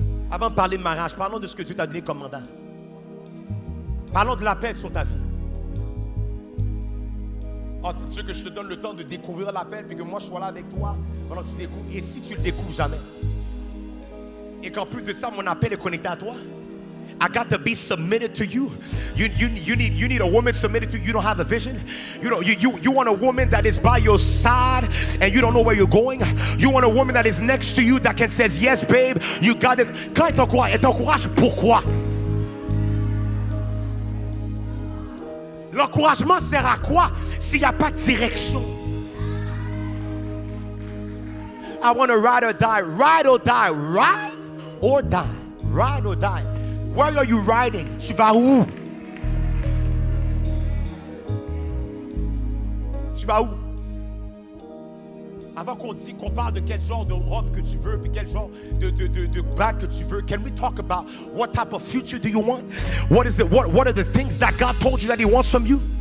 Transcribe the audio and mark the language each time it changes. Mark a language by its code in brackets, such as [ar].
[fr] Avant de parler de mariage, parlons de ce que Dieu t'a donné comme mandat. Parlons de l'appel sur ta vie. Oh, tu veux que je te donne le temps de découvrir l'appel, puis que moi je sois là avec toi pendant que tu découvres. Et si tu le découvres jamais, et qu'en plus de ça, mon appel est connecté à toi, [en] I got to be submitted to you. You need a woman submitted to you. You don't have a vision. You want a woman that is by your side and you don't know where you're going. You want a woman that is next to you that can says, yes, babe, you got it. [fr] Quand elle t'encourage, pourquoi? L'encouragement sert à quoi s'il n'y a pas de direction? [en] I want to ride or die. Ride or die. Ride or die. Ride or die. Where are you riding? [fr] Tu vas où? Tu vas où? Avant qu'on parle de quel genre de robe que tu veux, puis quel genre de bag que tu veux, [en] can we talk about what type of future do you want? What are the things that God told you that He wants from you?